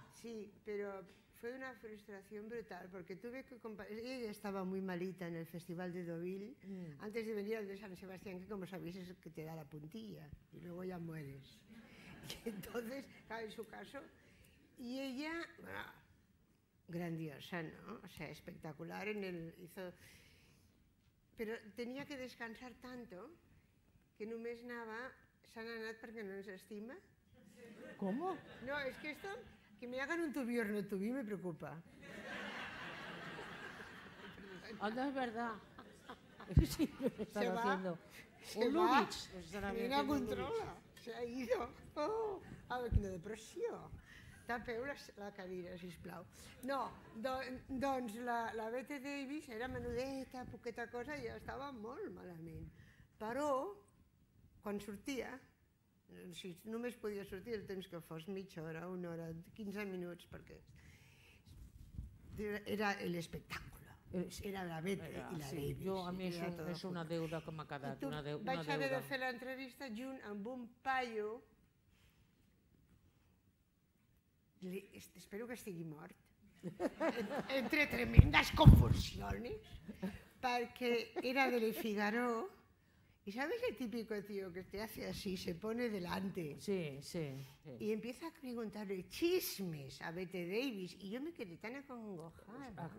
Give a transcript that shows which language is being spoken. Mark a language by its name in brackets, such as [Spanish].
[Spanish] Sí, pero fue una frustración brutal, porque tuve que ella estaba muy malita en el Festival de Deauville, antes de venir al de San Sebastián, que como sabéis es el que te da la puntilla, y luego ya mueres. Y entonces, claro, en su caso, y ella... grandiosa, ¿no? O sea, espectacular hizo... [Catalan] Però tenia que descansar tanto que només anava, s'han anat perquè no ens estima. [Spanish] ¿Cómo? No, es que esto, que me hagan un tubi o no tubi me preocupa. Anda, es verdad. Sí, lo están haciendo. Un Lubitsch. Nena, controla. Se ha ido. [Catalan] Oh, quina depressió. Tapeu la cadira, sisplau. No, doncs la Bette Davis era menudeta, poqueta cosa, i estava molt malament. Però, quan sortia, si només podia sortir el temps que fos mitja hora, una hora, 15 minuts, perquè era l'espectacle. Era la Bette i la Davis. A mi és una deuda que m'ha quedat. Vaig haver de fer l'entrevista junt amb un paio. Espero que estigui mort, [Spanish] entre tremendas convulsiones, porque era del Figaro, y ¿sabes el típico tío que te hace así, se pone delante? Sí. Y empieza a preguntarle chismes a Bette Davis, y yo me quedé tan acongojada.